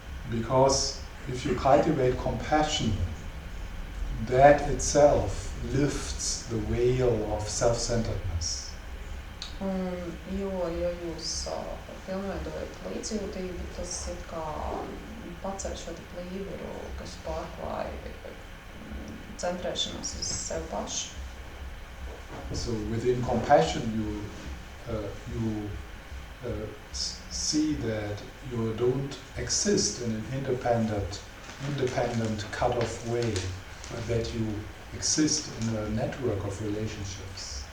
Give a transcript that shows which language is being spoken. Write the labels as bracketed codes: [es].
[en] Because if you cultivate compassion, that itself lifts the veil of self-centeredness. [lv] Un, ja jūs pilnveidojat līdzjūtību, tas ir kā paceļ šo plīvuru, kas pārklāja centrēšanos uz sevi pašu. [en] So within compassion you see that you don't exist in an independent cut-off way, but that you exist in a network of relationships.